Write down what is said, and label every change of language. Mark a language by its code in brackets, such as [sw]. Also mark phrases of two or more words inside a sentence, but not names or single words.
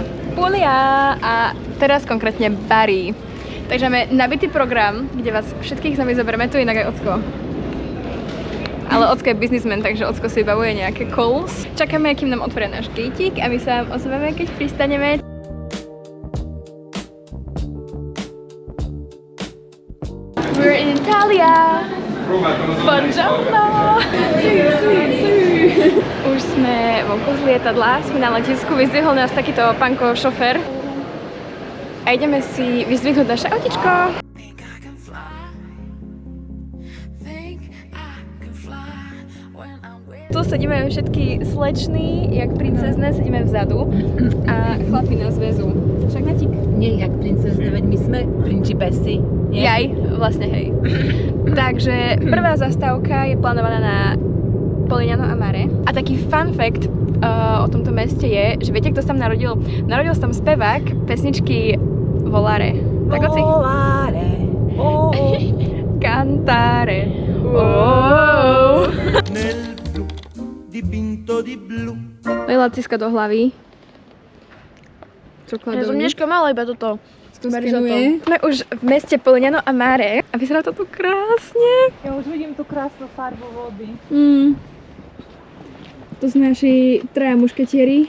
[sk] Puglia a teraz konkrétne Bari. Takže máme nabitý program, kde vás všetkých s nami zoberieme, tu inak aj Ocko. Ale Ocko je biznismen, takže Ocko si vybavuje nejaké calls. Čakáme, kým nám otvoria náš gateík a my sa vám ozveme, keď pristaneme. [en] We're in Italia! [it] Buongiorno! [sk] Už sme vonku z lietadla, sme na letisku, vyzdvihol nás takýto panko šofér. A ideme si vyzdvihnúť naše autičko. Tu sedíme všetky slečny, jak princezné, sedíme vzadu a chlapi nás vezú. Však Natík? Nie, jak princezne, veď my sme principesy. Jaj, vlastne hej. Takže prvá zastávka je plánovaná na Polignano a Mare. A taký [en] fun fact [sk] o tomto meste je, že viete, kto sa tam narodil? Narodil sa tam spevák pesničky Volare. Tak oci? [it] Volare. Oh. Cantare. Oh. Dipinto di blu. [sk] Leila ciska do hlavy. Ja som neškamala iba toto. Skenuje. Sme už v meste Polignano a Mare a vyzerá to tu krásne. Ja už vidím tú krásnu farbu vody. To sú naši traja mušketieri.